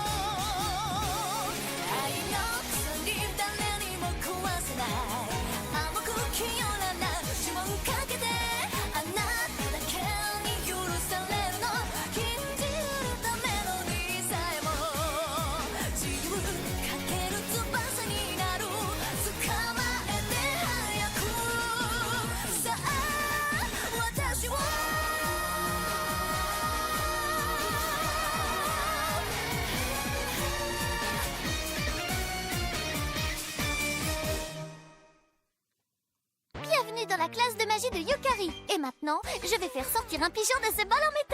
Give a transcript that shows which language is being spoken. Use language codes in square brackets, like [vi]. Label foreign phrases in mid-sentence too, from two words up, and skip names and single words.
[ja] 愛の鎖誰にも壊せない甘く清らな指紋かけてあなただけに許されるの信じるためのにさえも自由かける翼になる捕まえて早くさあ私を [fr] Bienvenue dans la classe de magie de Yukari. Et maintenant, je vais faire sortir un pigeon de ce bol en métal.